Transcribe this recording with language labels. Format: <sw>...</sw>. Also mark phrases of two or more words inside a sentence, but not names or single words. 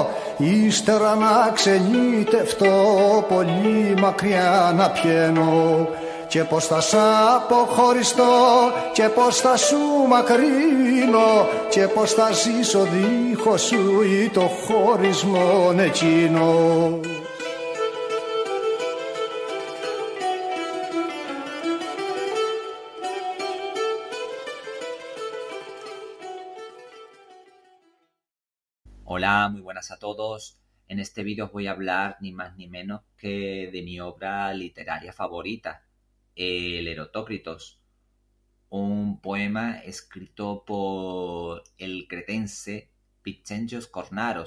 <el>Ύστερα να ξενιτευτώ, πολύ μακριά να πιένω. Και πως θα σ' αποχωριστώ και πως θα σου μακρύνω και πως θα ζήσω δίχως σου ή το χωρισμό εκείνο.</el> <es>Hola, muy buenas a todos. En este vídeo os voy a hablar ni más ni menos que de mi obra literaria favorita, el Erotócritos, un poema escrito por el cretense Vicentios Kornaros.</es>